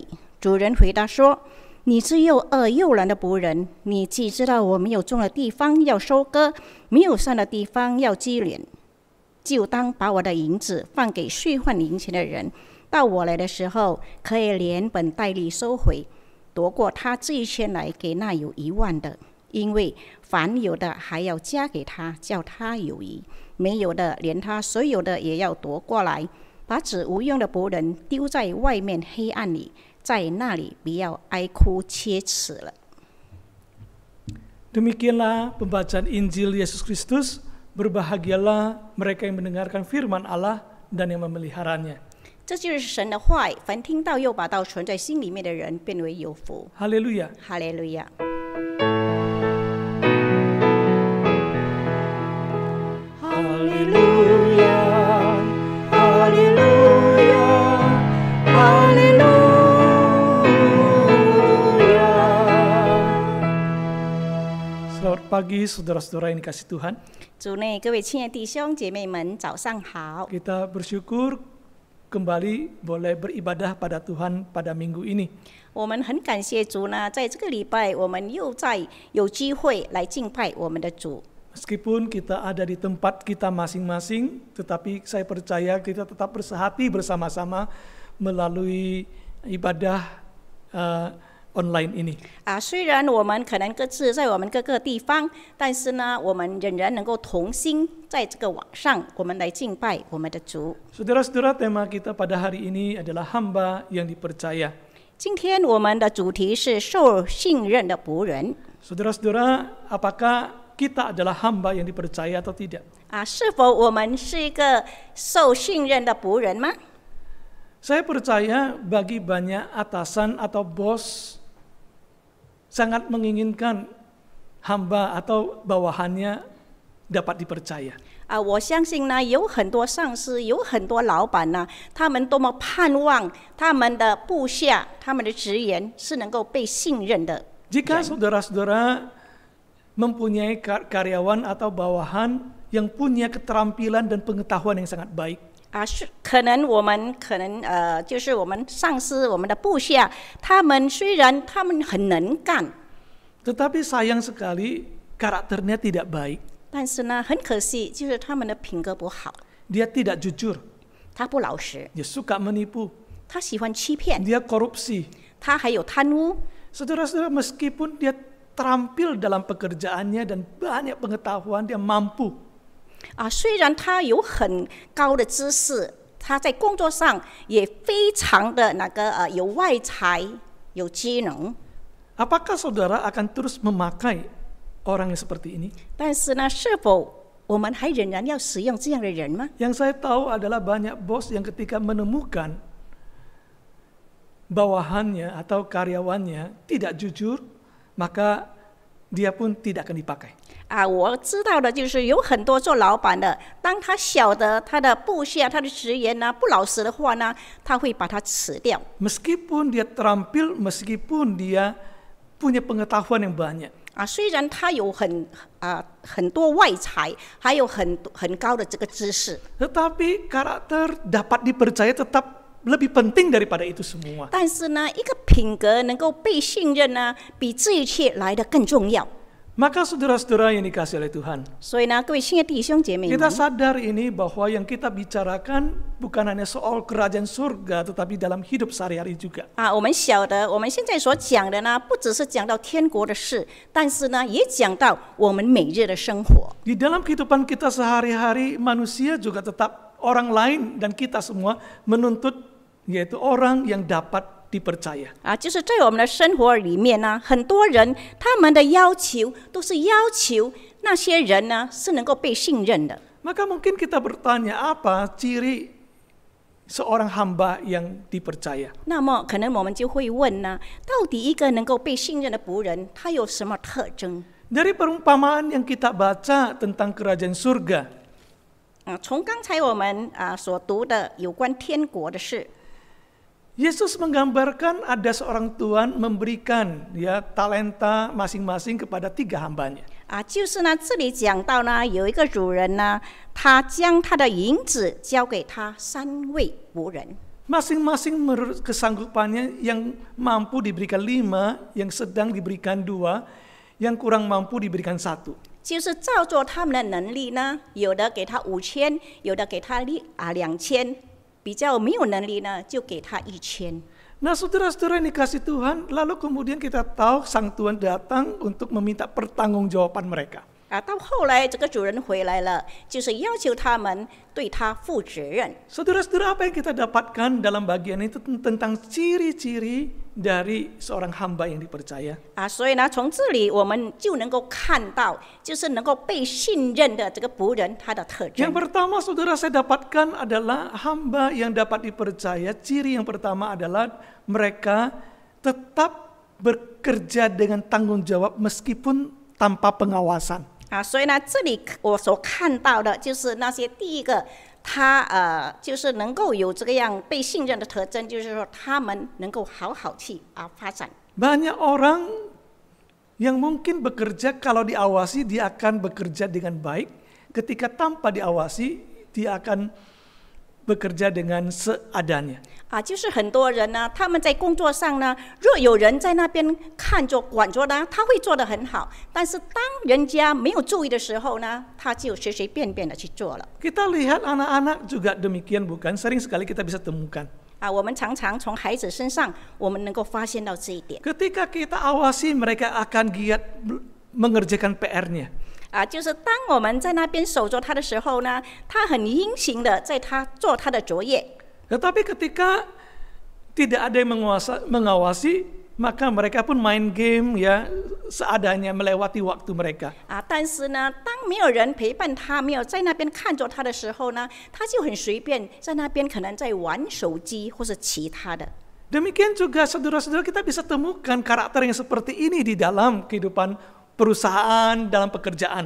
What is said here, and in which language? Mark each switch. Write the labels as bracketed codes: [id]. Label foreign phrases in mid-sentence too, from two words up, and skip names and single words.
[zh] 主人回答说：“你是又恶又懒的仆人，你既知道我没有种的地方要收割，没有善的地方要积敛，就当把我的银子放给兑换银钱的人，到我来的时候，可以连本带利收回，夺过他这1000来给那有1万的。因为凡有的还要加给他，叫他有余；没有的，连他所有的也要夺过来。把只无用的仆人丢在外面黑暗里，在那里不要哀哭切齿了。” [id] Demikianlah pembacaan Injil Yesus Kristus. Berbahagialah mereka yang mendengarkan firman Allah dan yang memeliharanya. [zh] 这就是神的话，凡听到又把道存在心里面的人，变为有福。 [id] Haleluya. [zh] 哈利路亚。 [id] Haleluya, haleluya, haleluya. Selamat pagi saudara-saudara yang dikasihi Tuhan. [zh] 主内，各位亲爱的弟兄姐妹们，早上好。 [id] Kita bersyukur kembali boleh beribadah pada Tuhan pada minggu ini. [zh] 我们很感谢主呢，在这个礼拜，我们又有机会来敬拜我们的主。 [id] Meskipun kita ada di tempat kita masing-masing, tetapi saya percaya kita tetap bersehati bersama-sama melalui ibadah online ini. [zh] 虽然我们可能各自在我们各个地方，但是呢，我们仍然能够同心在这个网上，我们来敬拜我们的主。 [id] Saudara-saudara, tema kita pada hari ini adalah hamba yang dipercaya. [zh] 今天我们的主题是受信任的仆人。 [id] Saudara-saudara, apakah kita adalah hamba yang dipercaya atau tidak? [zh] 是否我们是一个受信任的仆人吗？ [id] Saya percaya bagi banyak atasan atau bos sangat menginginkan hamba atau bawahannya dapat dipercaya. [zh] 我相信呢，有很多上司，有很多老板呢，他们多么盼望他们的部下、他们的职员是能够被信任的。 [id] Jika saudara-saudara mempunyai karyawan atau bawahan yang punya keterampilan dan pengetahuan yang sangat baik. [zh] 可能我们就是我们上司、我们的部下，他们虽然他们很能干， [id] tetapi sayang sekali karakternya tidak baik. [zh] 但是呢，很可惜，就是他们的品格不好。 [id] Dia tidak jujur. [zh] 他不老实， [id] Dia suka menipu. [zh] 他喜欢欺骗， [id] Dia korupsi. [zh] 他还有贪污。 [id] Saudara-saudara, meskipun dia terampil dalam pekerjaannya dan banyak pengetahuan, dia mampu. [zh] 虽然他有很高的知识，他在工作上也非常的有外才、有技能。 [id] Apakah saudara akan terus memakai orang yang seperti ini? [zh] 但是呢，是否我们还仍然要使用这样的人吗？ [id] Yang saya tahu adalah banyak bos yang ketika menemukan bawahannya atau karyawannya tidak jujur, maka dia pun tidak akan dipakai. [zh] 我知道的就是有很多做老板的，当他晓得他的部下、他的职员呢不老实的话呢，他会把他辞掉。 [id] Meskipun dia terampil, meskipun dia punya pengetahuan yang banyak. [zh] 虽然他有很多外才，还有很高的这个知识， [id] Tetapi karakter dapat dipercaya tetap lebih penting daripada itu semua. [zh] 但是呢，一个品格能够被信任呢，比这一切来得更重要。 [id] Maka saudara-saudara yang dikasihi oleh Tuhan, [zh] 所以呢，各位亲爱的弟兄姐妹 [id] kita [zh] 们， [id] sadar ini bahwa yang kita bicarakan bukan hanya soal kerajaan surga, tetapi dalam hidup sehari-hari juga. [zh] 我们晓得，我们现在所讲的呢，不只是讲到天国的事，但是呢，也讲到我们每日的生活。 [id] Di dalam kehidupan kita sehari-hari, manusia juga tetap orang lain dan kita semua menuntut yaitu orang yang dapat dipercaya. [zh] 就是在我们的生活里面呢，很多人他们的要求都是要求那些人呢是能够被信任的。 [id] Maka mungkin kita bertanya, apa ciri seorang hamba yang dipercaya? [zh] 那么可能我们就会问呢，到底一个能够被信任的仆人，他有什么特征？ [id] Dari perumpamaan yang kita baca tentang kerajaan surga, [zh] 从刚才我们所读的有关天国的事， [id] Yesus menggambarkan ada seorang tuan memberikan talenta masing-masing kepada 3 hambanya. [zh] 就是呢，这里讲到呢，有一个主人呢，他将他的银子交给他3位仆人。 [id] Masing-masing menurut kesanggupannya, yang mampu diberikan 5, yang sedang diberikan 2, yang kurang mampu diberikan 1. [zh] 就是照着他们的能力呢，有的给他5000，有的给他2000，比较没有能力呢，就给他1000。 [id] Nah, saudara-saudara yang dikasih Tuhan, lalu kemudian kita tahu sang tuan datang untuk meminta pertanggungjawaban mereka. [zh] 到后来这个主人回来了，就是要求他们对他负责任。 [id] Saudara-saudara, apa yang kita dapatkan dalam bagian itu tentang ciri-ciri dari seorang hamba yang dipercaya? [zh] 所以呢，从这里我们就能够看到，就是能够被信任的这个仆人他的特征。 [id] Yang pertama, saudara, saya dapatkan adalah hamba yang dapat dipercaya. Ciri yang pertama adalah mereka tetap bekerja dengan tanggung jawab meskipun tanpa pengawasan. [zh] 所以呢，这里我所看到的就是那些第一个，他就是能够有这个样被信任的特征，就是说他们能够好好去发展。 [id] Banyak orang yang mungkin bekerja kalau diawasi dia akan bekerja dengan baik, ketika tanpa diawasi dia akan bekerja dengan seadanya. [zh] 就是很多人呢，他们在工作上呢，若有人在那边看着管着呢，他会做得很好。但是当人家没有注意的时候呢，他就随随便便的去做了。 [id] Kita lihat anak-anak juga demikian, bukan? Sering sekali kita bisa temukan. [zh] 我们常常从孩子身上，我们能够发现到这一点。 [id] Ketika kita awasi, mereka akan giat mengerjakan PR-nya. [zh] 就是当我们在那边守着他的时候呢，他很殷勤的在他做他的作业。 [id] Tetapi ketika tidak ada yang mengawasi, maka mereka pun main game seadanya melewati waktu mereka. [zh] 但是呢，当没有人陪伴他，没有在那边看着他的时候呢，他就很随便在那边可能在玩手机或是其他的。 [id] Demikian juga saudara-saudara, kita bisa temukan karakter yang seperti ini di dalam kehidupan perusahaan, dalam pekerjaan.